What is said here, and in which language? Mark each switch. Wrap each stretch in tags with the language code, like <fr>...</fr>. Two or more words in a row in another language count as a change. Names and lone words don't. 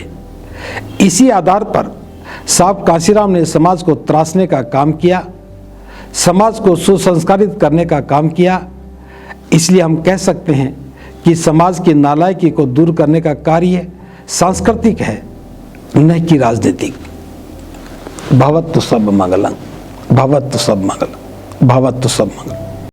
<hi>इसी आधार पर साहब कांशीराम ने समाज को त्रासने का काम किया, समाज को सुसंस्कारित करने का काम किया। इसलिए हम कह सकते हैं कि समाज की नालायकी को दूर करने का कार्य सांस्कृतिक है, न कि राजनीतिक।</hi> <pi>भवतु सब मंगलम, भवतु सब मंगलम, भवतु सब मंगलम।</pi>